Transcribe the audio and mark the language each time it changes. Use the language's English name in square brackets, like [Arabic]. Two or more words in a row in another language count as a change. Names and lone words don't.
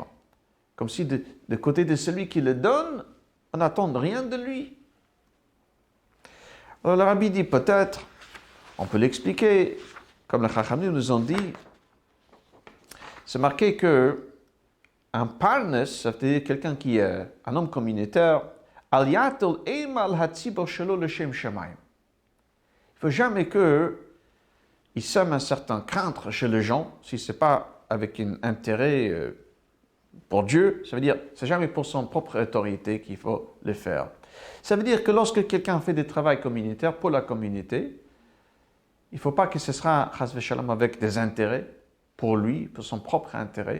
[French] Comme si de côté de celui qui le donne, on n'attend rien de lui. Alors le rabbi dit peut-être, on peut l'expliquer, comme les Chachamim nous ont dit, c'est marqué que un parnes, ça veut dire quelqu'un qui est un homme communautaire, [Hebrew] אל יטיל אימה על הציבור שלא לשם שמים. [French] Il ne faut jamais qu'il sème un certain crainte chez les gens, si ce n'est pas avec un intérêt pour Dieu, ça veut dire c'est jamais pour son propre autorité qu'il faut le faire. Ça veut dire que lorsque quelqu'un fait des travaux communautaires pour la communauté, il ne faut pas que ce sera [Hebrew] חס ושלום [French] avec des intérêts pour lui, pour son propre intérêt.